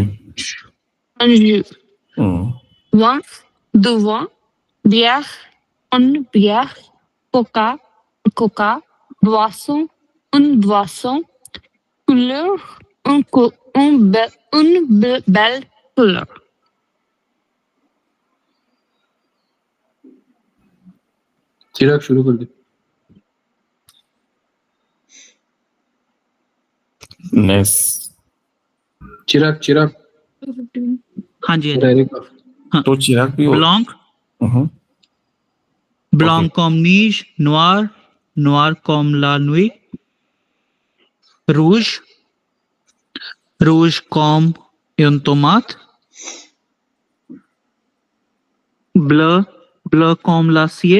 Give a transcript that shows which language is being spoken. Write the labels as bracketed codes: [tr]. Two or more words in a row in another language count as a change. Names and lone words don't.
[fr] Un jus. Mm. Vin. Du vin. Bière. Une bière. Coca. Coca. Boisson. Une boisson. Couleur. Une belle couleur. [hi] चिराग शुरू कर दे. Ness. चिराग हाँ जी रहेगा तो चिराग भी [fr] ब्लॉन्क Mhm. Blanc comme neige, noir, noir comme la nuit. Rouge, rouge comme une tomate. Bleu, bleu comme l'acier,